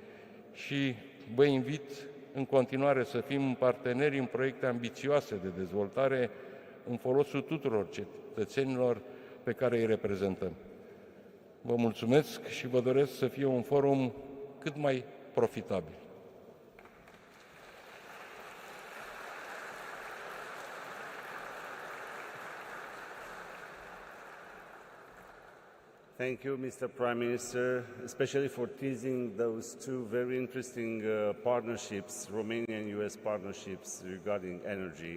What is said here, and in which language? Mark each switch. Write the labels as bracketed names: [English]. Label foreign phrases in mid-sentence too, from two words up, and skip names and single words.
[Romanian] Și vă invit în continuare să fim parteneri în proiecte ambițioase de dezvoltare în folosul tuturor cetățenilor pe care îi reprezentăm. Vă mulțumesc și vă doresc să fie un forum cât mai profitabil. [English] Thank you, Mr. Prime Minister, especially for teasing those 2 very interesting partnerships, Romanian and US partnerships regarding energy.